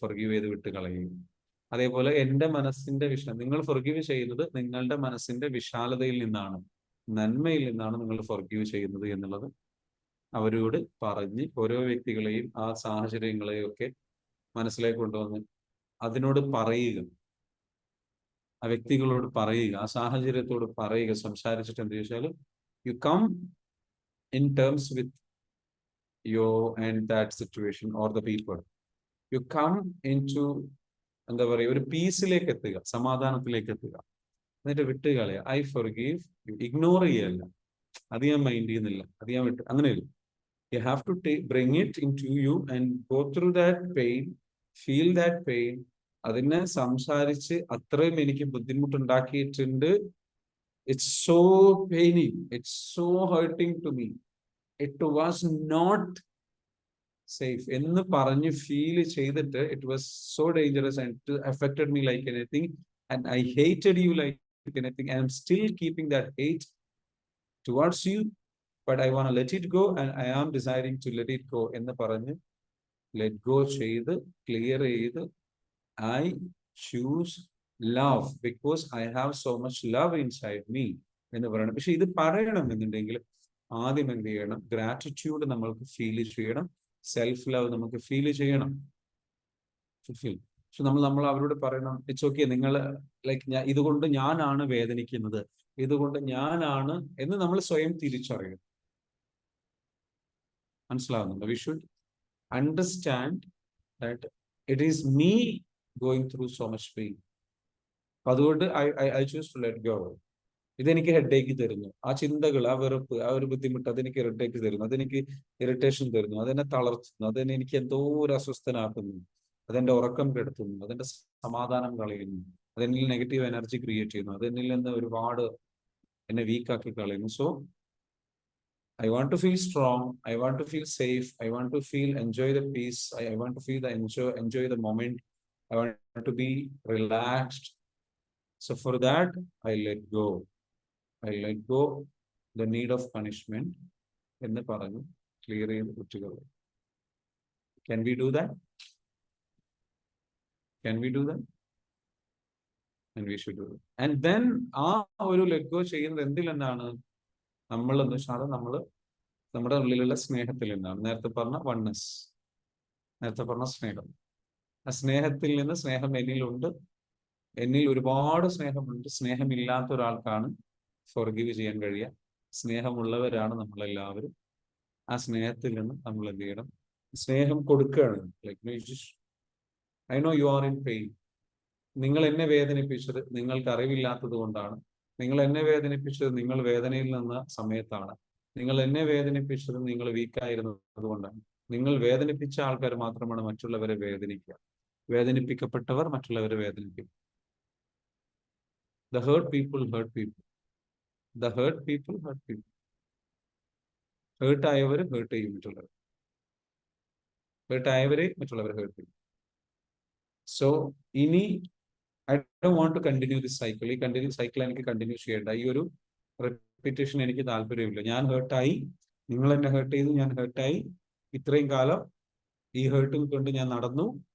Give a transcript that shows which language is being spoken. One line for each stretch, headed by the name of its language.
Malayalam: Forgive ചെയ്ത് വിട്ട് കളയും. അതേപോലെ എൻ്റെ മനസ്സിന്റെ നിങ്ങൾ ഫൊർഗീവ് ചെയ്യുന്നത് നിങ്ങളുടെ മനസ്സിന്റെ വിശാലതയിൽ നിന്നാണ്, നന്മയിൽ നിന്നാണ് നിങ്ങൾ ഫൊർഗീവ് ചെയ്യുന്നത് എന്നുള്ളത് അവരോട് പറഞ്ഞ്, ഓരോ വ്യക്തികളെയും ആ സാഹചര്യങ്ങളെയും ഒക്കെ മനസ്സിലേക്ക് കൊണ്ടുവന്ന് അതിനോട് പറയുക, ആ വ്യക്തികളോട് പറയുക, ആ സാഹചര്യത്തോട് പറയുക, സംസാരിച്ചിട്ട് എന്ത് ചോദിച്ചാൽ
English: You come in terms with your and that situation or the people. You come in to
Malayalam: എന്താ പറയുക, ഒരു പീസിലേക്ക് എത്തുക, സമാധാനത്തിലേക്ക് എത്തുക, എന്നിട്ട് വിട്ട് കളയുക. ഐ ഫൊർഗീവ്, ഇഗ്നോർ ചെയ്യല്ല, അത് ഞാൻ മൈൻഡ് ചെയ്യുന്നില്ല, അത് ഞാൻ വിട്ട്, അങ്ങനെയല്ല.
English: You have to bring it into you and go through that pain, feel that pain.
Malayalam: അതിനെ സംസാരിച്ച് അത്രയും എനിക്ക് ബുദ്ധിമുട്ടുണ്ടാക്കിയിട്ടുണ്ട്.
English: It's so paining, it's so hurting to me, it was not safe
Malayalam: എന്ന് പറഞ്ഞ് ഫീൽ ചെയ്തിട്ട്
English: it was so dangerous and it affected me like anything and I hated you like anything and I'm still keeping that hate towards you, but I want to let it go and I am desiring to let it go
Malayalam: എന്ന് പറഞ്ഞ് let go ചെയ്ത് clear ചെയ്ത്
English: I choose love because I have so much love inside me
Malayalam: എന്ന് പറയണം. പക്ഷെ ഇത് പറയണം എന്നുണ്ടെങ്കിൽ ആദ്യം എന്ത് ചെയ്യണം? ഗ്രാറ്റിറ്റ്യൂഡ് നമ്മൾക്ക് ഫീൽ ചെയ്യണം, സെൽഫ് ലവ് നമുക്ക് ഫീൽ ചെയ്യണം. പക്ഷെ നമ്മൾ അവരോട് പറയണം,
English: it's okay,
Malayalam: നിങ്ങൾ ലൈക്ക് ഇതുകൊണ്ട് ഞാനാണ് വേദനിക്കുന്നത്, ഇതുകൊണ്ട് ഞാനാണ് എന്ന് നമ്മൾ സ്വയം തിരിച്ചറിയണം. മനസ്സിലാവുന്നുണ്ടോ?
English: We should understand that it is me going through so much pain.
Malayalam: അപ്പൊ അതുകൊണ്ട്
English: I choose to let go.
Malayalam: ഇതെനിക്ക് ഹെഡേക്ക് തരുന്നു, ആ ചിന്തകൾ, ആ വെറുപ്പ്, ആ ഒരു ബുദ്ധിമുട്ട് അതെനിക്ക് ഹെഡേക്ക് തരുന്നു, അതെനിക്ക് ഇറിറ്റേഷൻ തരുന്നു, അതെന്നെ തളർത്തുന്നു, അതെന്നെ എനിക്ക് എന്തോ ഒരു അസ്വസ്ഥനാക്കുന്നു, അതെന്റെ ഉറക്കം കെടുത്തുന്നു, അതെന്റെ സമാധാനം കളയുന്നു, അതെന്നിൽ നെഗറ്റീവ് എനർജി ക്രിയേറ്റ് ചെയ്യുന്നു, അതെന്നിൽ നിന്ന് ഒരുപാട് എന്നെ വീക്കാക്കി കളയുന്നു.
English: So I want to feel strong, I want to feel safe, I want to enjoy the peace, I want to feel enjoy the moment, I want to be relaxed. So for that I let go. I let go the need of punishment
Malayalam: എന്ന് പറഞ്ഞു clear ചെയ്ത് കുട്ടികൾ.
English: Can we do that? Can we do that? And we should do it. And then
Malayalam: ആ ഒരു let go ചെയ്യുന്നത് എന്തിൽ നിന്നാണ്? നമ്മൾ എന്ന് വെച്ചാൽ നമ്മൾ നമ്മുടെ ഉള്ളിലുള്ള സ്നേഹത്തിൽ നിന്നാണ്. നേരത്തെ പറഞ്ഞ വൺനെസ്, നേരത്തെ പറഞ്ഞ സ്നേഹം. ആ സ്നേഹത്തിൽ നിന്ന്, സ്നേഹം എന്നിലുണ്ട്, എന്നിൽ ഒരുപാട് സ്നേഹമുണ്ട്. സ്നേഹമില്ലാത്ത ഒരാൾക്കാണ് ഫോർഗീവ് ചെയ്യാൻ കഴിയുക. സ്നേഹമുള്ളവരാണ് നമ്മളെല്ലാവരും. ആ സ്നേഹത്തിൽ നിന്ന് നമ്മൾ എന്ത് ചെയ്യണം? സ്നേഹം കൊടുക്കുകയാണ്.
English: Like I know you are in pain.
Malayalam: നിങ്ങൾ എന്നെ വേദനിപ്പിച്ചത് നിങ്ങൾക്ക് അറിവില്ലാത്തത് കൊണ്ടാണ്. നിങ്ങൾ എന്നെ വേദനിപ്പിച്ചത് നിങ്ങൾ വേദനയിൽ നിന്ന സമയത്താണ്. നിങ്ങൾ എന്നെ വേദനിപ്പിച്ചത് നിങ്ങൾ വീക്കായിരുന്നത് കൊണ്ടാണ്. നിങ്ങൾ വേദനിപ്പിച്ച ആൾക്കാർ മാത്രമാണ് മറ്റുള്ളവരെ വേദനിക്കുക. വേദനിപ്പിക്കപ്പെട്ടവർ മറ്റുള്ളവരെ വേദനിപ്പിക്കും.
English: The hurt people hurt people. The hurt people hurt people.
Malayalam: Heart ആയവർ heart ചെയ്യും മറ്റുള്ളവർ. ഹേർട്ട് ആയവരെ മറ്റുള്ളവർ ഹേർട്ട് ചെയ്യും.
English: So ഇനി I don't want to continue this cycle.
Malayalam: ഈ സൈക്കിൾ എനിക്ക് കണ്ടിന്യൂ ചെയ്യേണ്ട. ഈ ഒരു റെപ്പിറ്റേഷൻ എനിക്ക് താല്പര്യമില്ല. ഞാൻ ഹേർട്ടായി, നിങ്ങൾ എന്നെ ഹേർട്ട് ചെയ്തു, ഞാൻ ഹേർട്ടായി. ഇത്രയും കാലം ഈ ഹേർട്ടും കൊണ്ട് ഞാൻ നടന്നു.